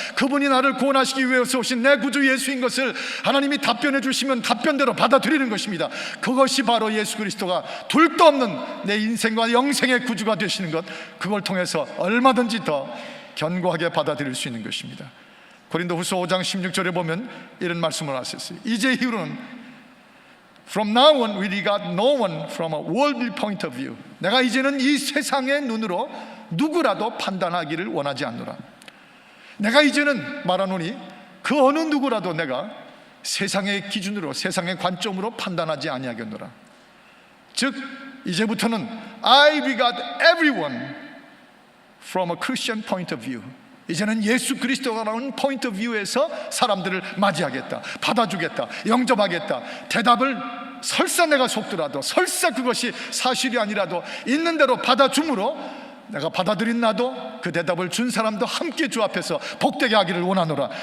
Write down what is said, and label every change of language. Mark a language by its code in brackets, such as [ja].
[ko] 그분이 나를 구원하시기 위해서 오신 내 구주 예수인 것을 하나님이 답변해 주시면 답변대로 받아들이는 것입니다. 그것이 바로 예수 그리스도가 둘도 없는 내 인생과 영생의 구주가 되시는 것, 그걸 통해서 얼마든지 더 견고하게 받아들일 수 있는 것입니다. 고린도후서 5장 16절에 보면 이런 말씀을 하셨어요. 이제 이후로는 [en] From now on we regard no one from a worldly point of view. [ko] 내가 이제는 이 세상의 눈으로 누구라도 판단하기를 원하지 않노라. 내가 이제는 말하노니 그 어느 누구라도 내가 세상의 기준으로, 세상의 관점으로 판단하지 아니하겠노라. 즉 이제부터는 [en] I regard everyone from a Christian point of view. [ko] 이제는 예수 그리스도가 나오는 포인트 오브 뷰에서 사람들을 맞이하겠다, 받아주겠다, 영접하겠다. 대답을 설사 내가 속더라도, 설사 그것이 사실이 아니라도 있는 대로 받아줌으로 내가 받아들인 나도 그 대답을 준 사람도 함께 주 앞에서 복되게 하기를 원하노라.